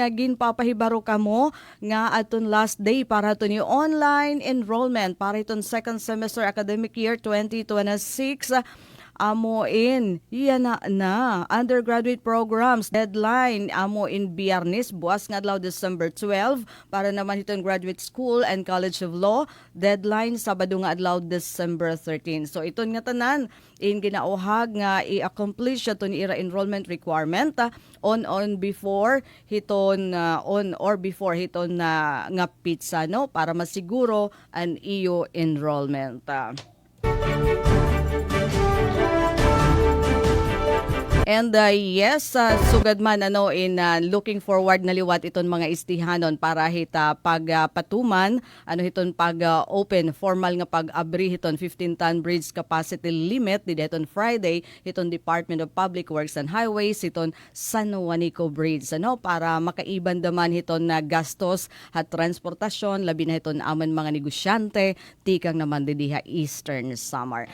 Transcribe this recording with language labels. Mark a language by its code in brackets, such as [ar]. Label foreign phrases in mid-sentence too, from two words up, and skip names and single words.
[war] ginpapahibaro kamo nga aton [en] last day [war] para aton yung [en] online enrollment [war] para iton [en] second semester academic year 2026 [war] amo in yan na [en] undergraduate programs [war] deadline amo in Biyernes buwas nga adlaw December 12 para naman itong [en] graduate school and College of Law [war] deadline Sabado nga adlaw December 13. So iton nga tanan in ginauhag nga i-accomplish aton ira [en] enrollment requirement on before [war] hiton [en] on or before [war] hiton na nga pizza no para masiguro an iyo enrollment. [en] And yes, [war] sugad man in [en] looking forward [war] na liwat iton mga istihanon para hita pagpatuman hiton pag open formal nga pag-abri hiton 15-ton [en] bridge capacity limit [war] di hiton Friday hiton Department of Public Works and Highways hiton San Juanico Bridge para makaiban daman hiton na gastos at transportasyon labi na hiton amon mga negosyante tikang naman diha Eastern Samar.